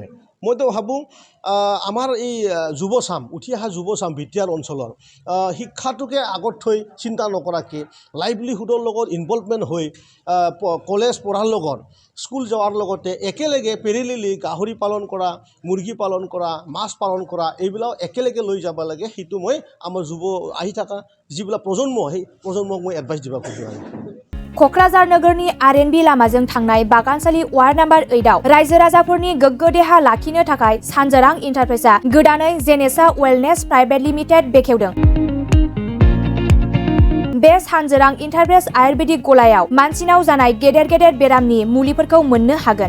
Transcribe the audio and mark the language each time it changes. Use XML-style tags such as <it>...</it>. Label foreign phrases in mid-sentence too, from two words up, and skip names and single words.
<as>মইতো ভাবোঁ আমাৰ এই যুৱচাম, উঠি অহা যুৱচাম বিটিআৰ অঞ্চলৰ শিক্ষাটোকে আগত থৈ চিন্তা নকৰাকৈ লাইভলিহুডৰ লগত ইনভলভমেণ্ট হৈ কলেজ পঢ়াৰ লগত স্কুল যোৱাৰ লগতে একেলগে পেৰেলিলি গাহৰি পালন কৰা, মুৰ্গী পালন কৰা, মাছ পালন কৰা, এইবিলাক একেলগে লৈ যাব লাগে। সেইটো মই আমাৰ আহি থকা যিবিলাক প্ৰজন্ম, সেই প্ৰজন্মক মই এডভাইচ দিব খোজোঁ।</as> <brx>क'क्राझार नोगोरनि आरएनबि लामाजों थांनाय बागानसालि वार्ड नम्बर 8आव रायजो राजाफोरनि गोग्गो देहा लाखिनो थाखाय सानजारां इन्टारप्राइजआ गोदानै जेनेसा वेलनेस प्राइभेट लिमिटेड बेखेवदों। बे सानजारां इन्टारप्राइज आयुर्वेदिक गलायाव मानसिनाव जानाय गेदेर बेरामनि मुलिफोरखौ मोननो हागोन।</brx>